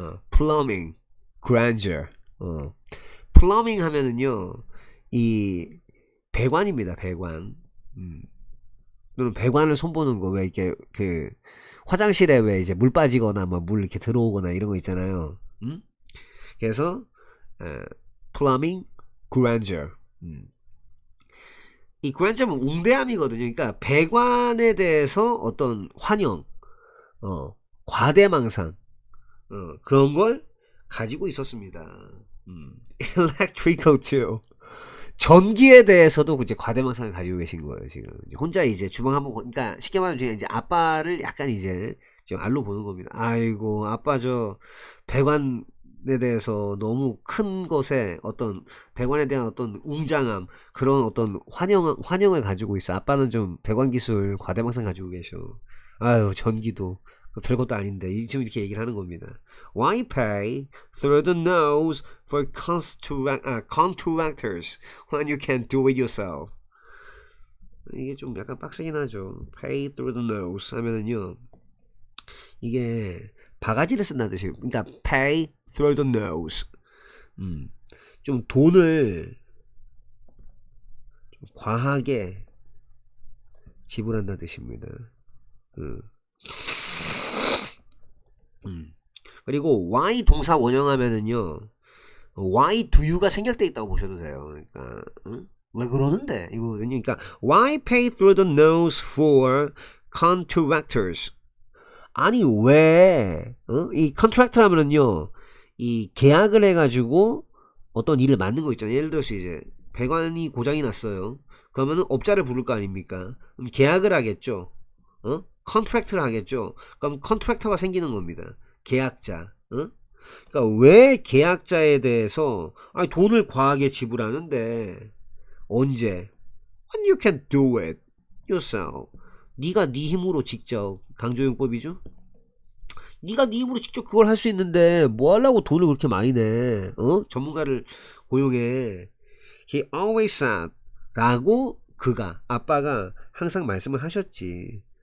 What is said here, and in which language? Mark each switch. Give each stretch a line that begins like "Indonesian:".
English: plumbing, grandeur.
Korean: plumbing 하면은요 이 배관입니다. 배관. 또는 배관을 손보는 거. 왜 이렇게 그 화장실에 왜 이제 물 빠지거나 뭐 물 이렇게 들어오거나 이런 거 있잖아요. 그래서
English: plumbing, grandeur.
Korean: 이 grandeure는 웅대함이거든요. 그러니까 배관에 대해서 어떤 환영, 과대망상, 그런 걸 가지고 있었습니다.
English: electrical too.
Korean: 전기에 대해서도 이제 과대망상을 가지고 계신 거예요. 지금 혼자 이제 주방 한번 그러니까 쉽게 말하면 이제 아빠를 약간 이제 지금 알로 보는 겁니다. 아이고 아빠 저 배관에 대해서 너무 큰 것에 어떤 배관에 대한 어떤 웅장함 그런 어떤 환영을 가지고 있어. 아빠는 좀 배관 기술 과대망상 가지고 계셔. 아유 전기도 별것도 아닌데 지금 이렇게 얘기를 하는 겁니다.
English: Why pay through the nose for contractors when you can do it yourself?
Korean: 이게 좀 약간 빡세긴 하죠.
English: Pay through the nose
Korean: 하면은요 이게 바가지를 쓴다는 뜻이에요. 그러니까
English: pay through the nose.
Korean: 좀 돈을 좀 과하게 지불한다는 뜻입니다. 그리고 why 동사 원형하면은요
English: why do you
Korean: 가 생략되어 있다고 보셔도 돼요. 그러니까 왜 그러는데 이거거든요. 그러니까
English: why pay through the nose for contractors?
Korean: 아니 왜 이 컨트랙트 하면은요 이 계약을 해가지고 어떤 일을 맡는 거 있잖아요. 예를 들어서 이제 배관이 고장이 났어요. 그러면은 업자를 부를 거 아닙니까? 그럼 계약을 하겠죠. 컨트랙트를 하겠죠. 그럼 컨트랙터가 생기는 겁니다. 계약자. 그러니까 왜 계약자에 대해서 아니 돈을 과하게 지불하는데 언제?
English: When you can do it yourself.
Korean: 네가 네 힘으로 직접 강조용법이죠. 네가 네 힘으로 직접 그걸 할 수 있는데 뭐 하려고 돈을 그렇게 많이 내? 전문가를 고용해.
English: He always said
Korean: 라고 그가 아빠가 항상 말씀을 하셨지.